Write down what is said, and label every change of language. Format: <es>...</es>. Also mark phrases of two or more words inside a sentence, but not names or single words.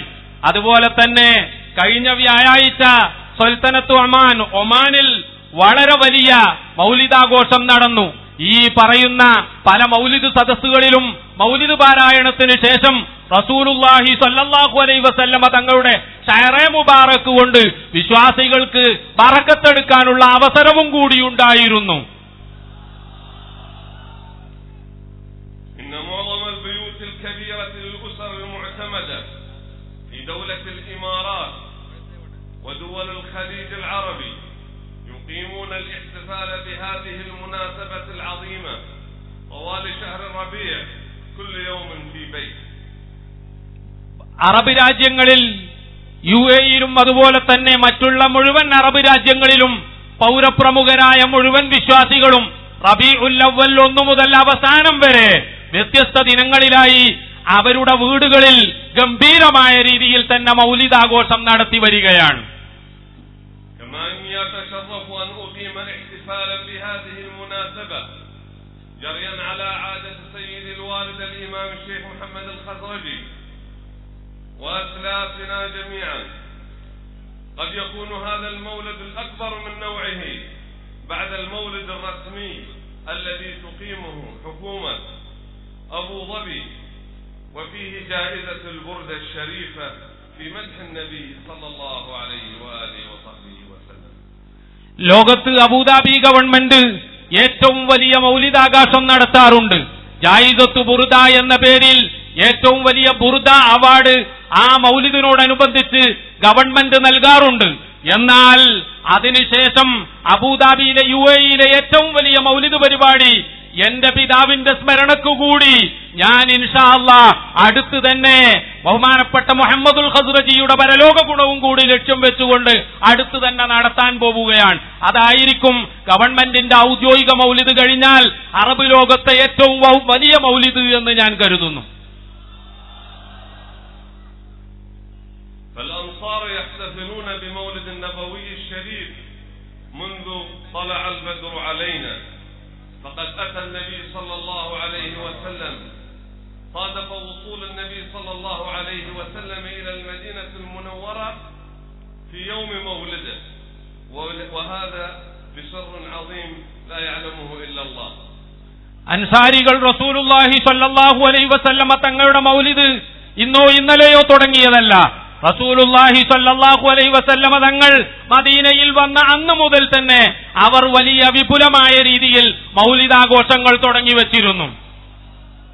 <ml>അതുപോലെ തന്നെ കഴിഞ്ഞ വ്യാഴാഴ്ച സുൽത്താനത്ത് ഒമാനിൽ വളരെ വലിയ മൗലിദാഘോഷം നടന്നു. ഈ പറയുന്ന പല മൗലിദ് സദസ്സുകളിലും മൗലിദ് പാരായണത്തിന് ശേഷം</ml> <ar>رسول الله صلى الله عليه وسلم</ar> <ml>തങ്ങളുടെ</ml> <ur>شعرِ مبارک</ur> <ml>കൊണ്ട് വിശ്വാസികൾക്ക് ബറക്കത്തെടുക്കാനുള്ള അവസരവും കൂടിയുണ്ടായിരുന്നു.</ml> <ar>يقيمون الاحتفال بهذه المناسبة العظيمة طوال شهر الربيع كل يوم في بيت.</ar> <ml>അറബ് രാജ്യങ്ങളിൽ UAE-യിലും അതുപോലെ തന്നെ മറ്റുള്ള മുഴുവൻ അറബ് രാജ്യങ്ങളിലും പൗരപ്രമുഖരായ മുഴുവൻ വിശ്വാസികളും റബീഉൽ അവ്വൽ 1 മുതൽ അവസാനം വരെ വ്യത്യസ്ത ദിനങ്ങളിലായി അവരുടെ വീടുകളിൽ ഗംഭീരമായ രീതിയിൽ തന്നെ മൗലിദാഘോഷം നടത്തി വരികയാണ്.</ml> <ar>يتشرف أن أقيم احتفالا بهذه المناسبة جريا على عادة سيد الوالد الإمام الشيخ محمد الخزرجي وأسلافنا جميعا. قد يكون هذا المولد الأكبر من نوعه بعد المولد الرسمي الذي تقيمه حكومة أبو ظبي، وفيه جائزة البردة الشريفة في مدح النبي صلى الله عليه وآله وصحبه وسلم.</ar> <ml>ലോകത്ത് അബുദാബി ഗവൺമെന്റ് ഏറ്റവും വലിയ മൗലിദാഘോഷം നടത്താറുണ്ട്. ജായിസത്ത് ബുർദ എന്ന പേരിൽ ഏറ്റവും വലിയ ബുർദ അവാർഡ് ആ മൗലിദിനോടനുബന്ധിച്ച് ഗവൺമെന്റ് നൽകാറുണ്ട്. എന്നാൽ അതിനുശേഷം അബുദാബിയിലെ UAE-യിലെ ഏറ്റവും വലിയ മൗലിദ് പരിപാടി എന്റെ പിതാവിന്റെ സ്മരണക്കുകൂടി ഞാൻ</ml> <ar>إن شاء الله</ar> <ml>അടുത്ത് തന്നെ ബഹുമാനപ്പെട്ട മുഹമ്മദുൽ ഖസ്റജിയുടെ പരലോക ഗുണവും കൂടി ലക്ഷ്യം വെച്ചുകൊണ്ട് അടുത്ത് തന്നെ നടത്താൻ പോവുകയാണ്. അതായിരിക്കും ഗവൺമെന്റിന്റെ ഔദ്യോഗിക മൗലിദ് കഴിഞ്ഞാൽ അറബ് ലോകത്തെ ഏറ്റവും വലിയ മൗലിദ് എന്ന് ഞാൻ കരുതുന്നു.</ml> <ar>فالأنصار يحتفلون بمولد النبوي الشريف منذ طلع البدر علينا، فقد أتى النبي صلى الله عليه وسلم، صادف وصول النبي صلى الله عليه وسلم إلى المدينة المنورة في يوم مولده، وهذا بسر عظيم لا يعلمه إلا الله.</ar> <ml>അൻസാരികൾ</ml> <ar>رسول الله صلى الله عليه وسلم</ar> <ml>തങ്ങളുടെ മൗലിദ് ഇന്നോ ഇന്നലെയോ തുടങ്ങിയതല്ല.</ml> <ar>رسول الله صلى الله عليه وسلم</ar> <ml>തങ്ങൾ മദീനയിൽ വന്ന അന്ന് മുതൽ തന്നെ അവർ വലിയ വിപുലമായ രീതിയിൽ മൗലിദാഘോഷങ്ങൾ തുടങ്ങി വച്ചിരുന്നു.</ml>